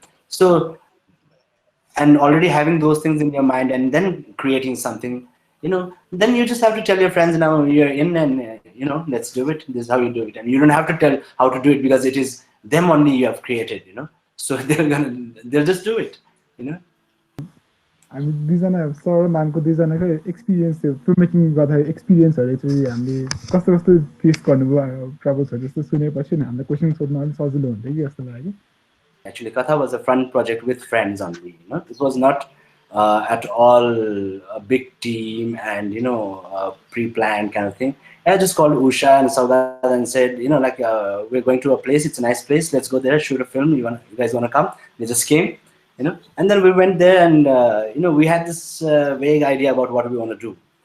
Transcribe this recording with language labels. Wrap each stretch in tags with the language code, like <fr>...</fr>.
<en>So, and already having those things in your mind and then creating something, then you just have to tell your friends, now you're in, and let's do it. This is how you do it, and you don't have to tell how to do it because it is them only you have created. So they'll just do it.</en> <ne>हामी दुईजना sir नामको दुईजनाको experience थियो film making गर्दाखेरि एक्सपिरियन्सहरू चाहिँ हामीले कस्तो कस्तो फेस गर्नुभयो ट्रबल्सहरू जस्तो सुनेपछि नि हामीलाई क्वेसन सोध्न अलिक सजिलो हुन्थ्यो कि जस्तो लाग्यो.</ne> <en>Actually, Katha was a fun project with friends only. It was not at all a big team and pre-planned kind of thing. I just called Usha and Saugat and said, we're going to a place. It's a nice place. Let's go there, shoot a film. You guys want to come? They just came, and then we went there and we had this vague idea about what we want to do.</en>